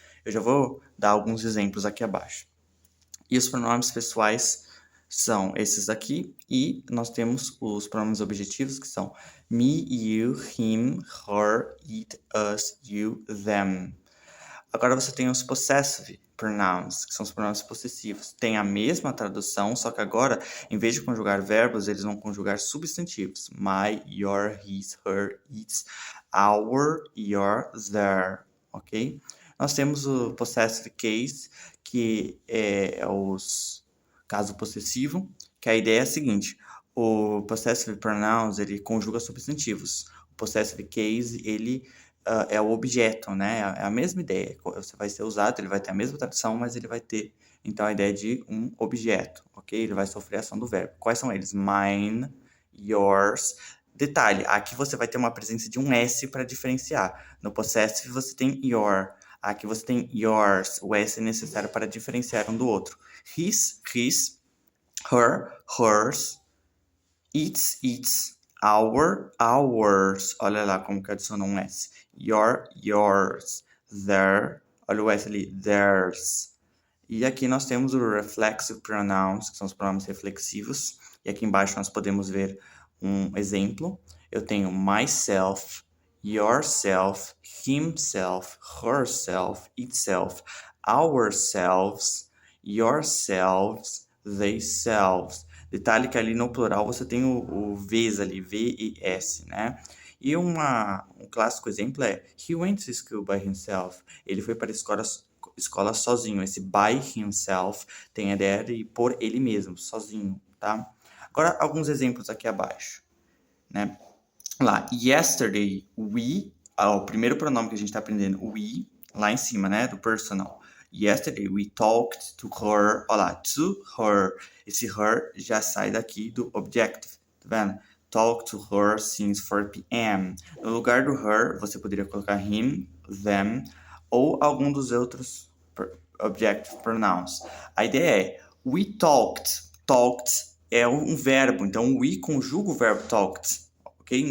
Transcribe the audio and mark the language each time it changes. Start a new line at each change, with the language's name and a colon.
Portuguese: Eu já vou dar alguns exemplos aqui abaixo. E os pronomes pessoais são esses aqui, e nós temos os pronomes objetivos, que são me, you, him, her, it, us, you, them. Agora você tem os possessive pronouns, que são os pronomes possessivos. Tem a mesma tradução, só que agora, em vez de conjugar verbos, eles vão conjugar substantivos.
English: My, your, his, her, its, our, your, their, ok?
Portuguese: Nós temos o possessive case, que é os caso possessivo, que a ideia é a seguinte, o possessive pronouns, ele conjuga substantivos. O possessive case, ele é o objeto, né? É a mesma ideia. Você vai ser usado, ele vai ter a mesma tradução, mas ele vai ter, então, a ideia de um objeto, ok? Ele vai sofrer a ação do verbo. Quais são eles? Mine, yours. Detalhe, aqui você vai ter uma presença de um S para diferenciar. No possessive você tem your. Aqui você tem yours. O S é necessário para diferenciar um do outro. His, her, hers, its, ours. Olha lá como que adiciona um S. Your, yours. Their. Olha o S ali. Theirs. E aqui nós temos o reflexive pronouns, que são os pronomes reflexivos. E aqui embaixo nós podemos ver um exemplo. Eu tenho
English: myself, yourself, himself, herself, itself, ourselves, yourselves, theyselves.
Portuguese: Detalhe que ali no plural você tem o V's ali, V-E-S, né? E um clássico exemplo é
English: He went to school by himself.
Portuguese: Ele foi para a escola sozinho. Esse by himself tem a ideia de por ele mesmo, sozinho, tá? Agora, alguns exemplos aqui abaixo, né? Lá, yesterday, o primeiro pronome que a gente está aprendendo, we, lá em cima, né, do personal.
English: Yesterday, we talked to her.
Portuguese: Olha lá, to her. Esse her já sai daqui do objective, tá vendo?
English: Talk to her since 4 p.m.
Portuguese: No lugar do her, você poderia colocar him, them, ou algum dos outros objective pronouns. A ideia é, we talked. Talked é um verbo, então we conjuga o verbo talked, ok?